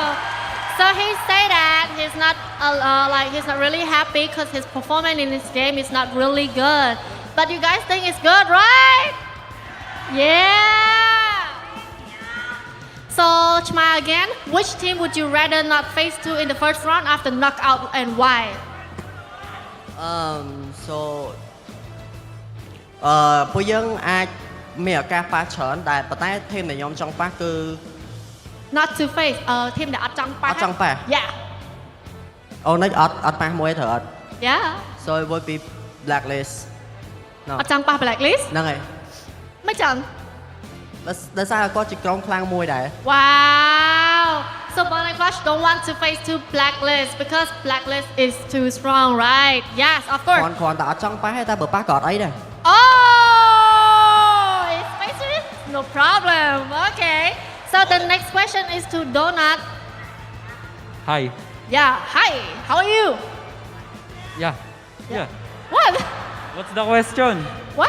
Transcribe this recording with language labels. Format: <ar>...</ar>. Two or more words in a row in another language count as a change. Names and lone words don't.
<en>So he say that he's not he's not really happy because his performance in this game is not really good. But you guys think it's good, right? Yeah! So, Chma again, which team would you rather not face to in the first round after knockout and why? So,</en> <km>ពួកយើងអាចមានឱកាសប៉ះច្រើនតែប៉ុន្តែធីមដែលខ្ញុំចង់ប៉ះគឺ</km> <en>Not to face</en> <km>ធីមដែលអត់ចង់ប៉ះ អត់ចង់ប៉ះ</km> <en>Yeah.</en> <km>អូនអត់ប៉ះមួយត្រូវអត់</km> <en>Yeah. So it would be Blacklist</en> <km>អត់ចង់ប៉ះ Blacklist ហ្នឹងហើយ មិនចឹង ដោយសារគាត់ជាក្រុមខ្លាំងមួយដែរ</km> <en>Wow. So Burning Flash don't want to face to Blacklist because Blacklist is too strong, right? Yes, of course.</en> <km>គ្រាន់តែអត់ចង់ប៉ះទេតែបើប៉ះក៏អត់អីដែរ</km> <en>Oh, it's spicy? No problem. Okay. So the next question is to Donut. Hi. Yeah. Hi. How are you? Yeah. What? What's the question? What?</en>